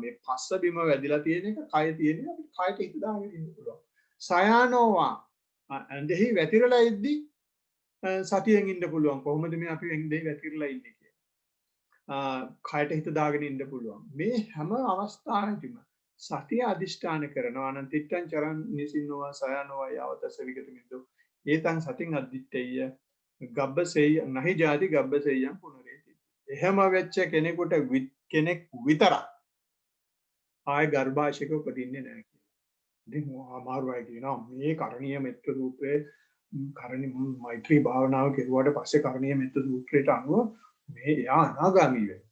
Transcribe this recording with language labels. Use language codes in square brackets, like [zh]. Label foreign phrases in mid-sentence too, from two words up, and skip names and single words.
[si] මේ පස්ස බිම වැදිලා තියෙන එක, කය තියෙන එක අපිට කයට හිත දාගෙන ඉන්න පුළුවන්. සයානෝවා ඇඳෙහි වැතිරලා ඉද්දි සතියෙන් ඉන්න පුළුවන්. කොහොමද මේ අපි ඇඳෙහි වැතිරලා ඉන්නේ කියලා. කයට හිත දාගෙන ඉන්න පුළුවන්. මේ හැම අවස්ථාවෙදිම සතිය අදිෂ්ඨාන කරනවා නම් [pi] තිට්ඨං චරං නිසින්නෝවා සයානෝවා යාවතස්ස විගත මිද්දෝ ඒතං සතින් අදිත්තේය ගබ්බසෙය නහි ජාති ගබ්බසෙයං පුනරේති. [si] එහෙම වෙච්ච කෙනෙකුට කෙනෙක් විතරක් ආය ගර්භාෂයක උපදින්නේ නැහැ කියලා. ඉතින් අමාරුයි කියනවා මේ කරණීය මෙත්ත සූත්‍රයේ මෛත්‍රී භාවනාව කෙරුවාට පස්සේ කරණීය මෙත්ත සූත්‍රයට අනුව මේ යා අනාගාමී වෙනවා.